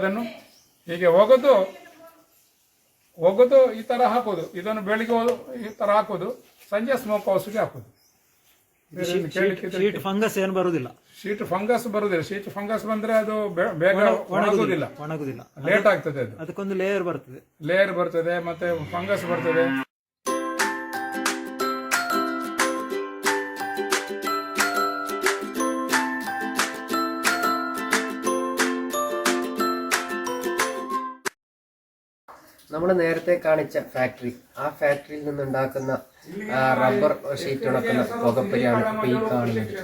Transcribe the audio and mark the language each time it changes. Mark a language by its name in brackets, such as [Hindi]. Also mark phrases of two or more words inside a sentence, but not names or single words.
[Kannada] ಆ ಟಾಂಕಿಗೆ ಬಿದ್ದದನ್ನು ಹೀಗೆ ಹೋಗೋದು ಹೋಗೋದು ಈ ತರ ಹಾಕೋದು, ಇದನ್ನು ಬೆಳಿಗ್ಗೆ ಈ ತರ ಹಾಕೋದು, ಸಂಜೆ [English] smoke house [Kannada] ಹಾಕೋದು. [English] sheet fungus [Kannada] ಏನು ಬರುವುದಿಲ್ಲ, [English] sheet fungus [Kannada] ಬರುದಿಲ್ಲ. [English] sheet fungus [Kannada] ಬಂದ್ರೆ ಅದು ಬೇಗ ಒಣಗುದಿಲ್ಲ, ಲೇಟ್ ಆಗ್ತದೆ. ಅದು ಅದಕ್ಕೊಂದು ಲೇಯರ್ ಬರ್ತದೆ ಮತ್ತೆ ಫಂಗಸ್ ಬರ್ತದೆ. [Malayalam] നമ്മൾ നേരത്തെ കാണിച്ച ഫാക്ടറി, ആ ഫാക്ടറിയിൽ നിന്നുണ്ടാക്കുന്ന [English] rubber sheet [Malayalam] ഉണക്കുന്ന പുകപ്പരിയാണ് ഇപ്പോൾ ഈ കാണുന്നത്.